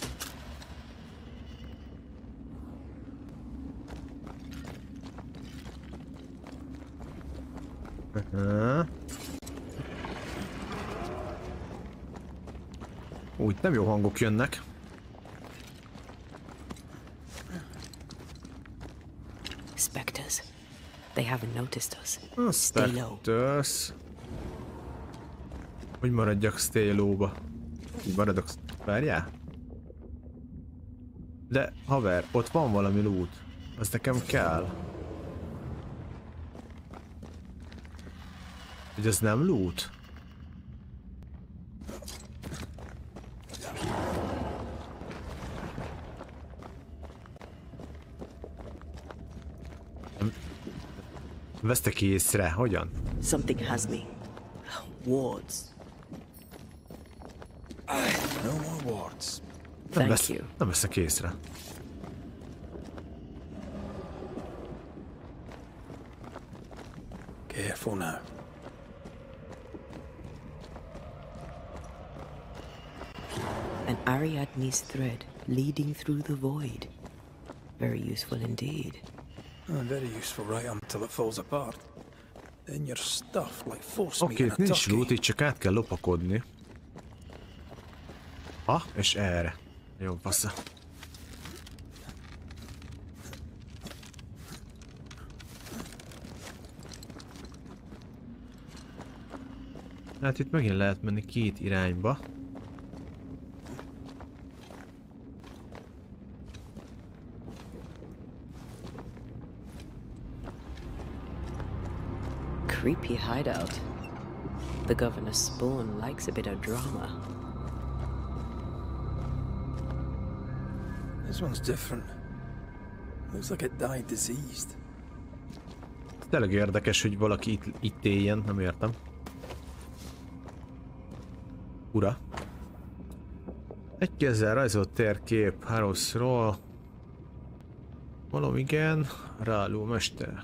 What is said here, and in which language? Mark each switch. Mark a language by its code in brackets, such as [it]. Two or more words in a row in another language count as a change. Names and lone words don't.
[hu] Úgy nem jó hangok jönnek. [en] Spectres. They haven't noticed us. Stay low. [hu] Spectres. Hogy maradjak [en] stay low- [hu] ba? Így maradok. Várjál? De haver, ott van valami loot. Az nekem kell. Hogy ez nem loot? Vesztek észre, hogyan? [en] Something has me. Wards. No more wards. Thank you. [hu] Nem veszek észre. [en] Careful now. An Ariadne's thread leading through the void. Very useful indeed. Very useful right until it falls apart. Then you're stuffed like force meat [hu] Oké, [en] in a [hu] nincs [en] turkey. [hu] loot, itt csak át kell lopakodni. És erre. Jó, passza. Hát itt megint lehet menni két irányba. [en] Creepy hideout. The governor's spawn likes a bit of drama. This one's different. Looks like it died diseased. [hu] Tényleg érdekes, hogy valaki itt éljen, nem értem. Ura. Egy kézzel rajzolt térkép Harosról. Valami igen. Ráló mester.